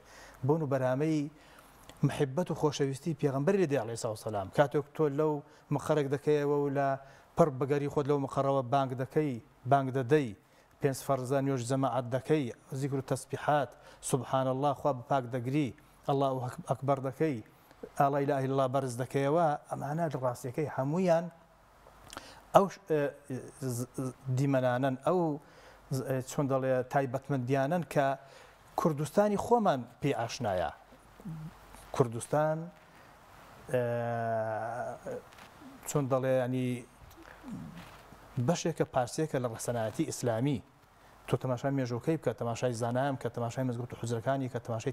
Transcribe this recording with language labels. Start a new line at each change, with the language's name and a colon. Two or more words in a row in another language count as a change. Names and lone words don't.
Central Kurdish: بۆن و بەرامەی محبەت و خۆشەویستی پێغەمبەر لێدێ عەلەیهی سڵاو وسەلام کاتێک تۆ لەو مقەڕێک دەکەیەوە و لە پڕ بەگەری خۆت لەو مقەڕەوە بانگ دەدەی پێنج فەرزە نوێژ جەماعەت دەکەی زیکر و تەسبیحات
Arabic: سوبحان الله
Central Kurdish: خوا بپاک دەگری
Arabic: الله ئەکبەر
Central Kurdish: دەکەی
Arabic: لا إله إلا الله
Central Kurdish: بەرز دەکەیەوە ئەمانە ڕاستیەکەی هەموویان ئەو دیمەنانن ئەو چۆن دەڵێ تایبەتمەندیانن کە کوردستانی خۆمان پێی ئاشنایە کوردستان چۆن دەڵێ ینی بەشێکە پارسێکە لە ڕەسەنایەتی ئیسلامی تۆ تەماشای مێژووکەی بکە تەماشای زانایان کە تەماشای مەزگەوت و حوزرەکانی کە تەماشای